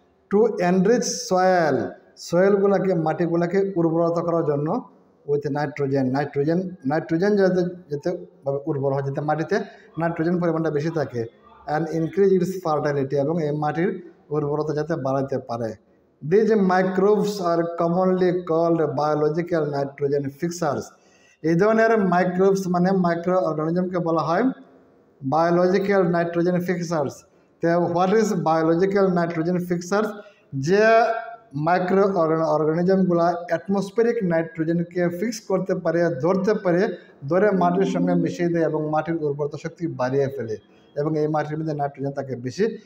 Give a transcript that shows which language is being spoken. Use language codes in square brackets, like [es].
[en] to enrich [bn] সয়েলগুলোকে, মাটিগুলোকে উর্বরতা করার জন্য উইথ নাইট্রোজেন যাতে উর্বর হয়, যাতে মাটিতে নাইট্রোজেন পরিমাণটা বেশি থাকে। [en] and increase its fertility, [bn] এবং এই মাটির উর্বরতা যাতে বাড়াতে পারে। [en] These microbes are commonly called biological nitrogen fixers. [bn] এই ধরনের মাইক্রোবস মানে মাইক্রো অর্গানিজমকে বলা হয় বায়োলজিক্যাল নাইট্রোজেন ফিক্সার্স। তো [en] what is biological nitrogen fixers, [bn] যে মাইক্রো অর্গানিজমগুলা অ্যাটমসফেরিক নাইট্রোজেনকে ফিক্স করতে পারে, ধরে মাটির সঙ্গে মিশিয়ে দেয় এবং মাটির উর্বরতা শক্তি বাড়িয়ে ফেলে, এবং এই মাটির মধ্যে নাইট্রোজেন থাকে বেশি।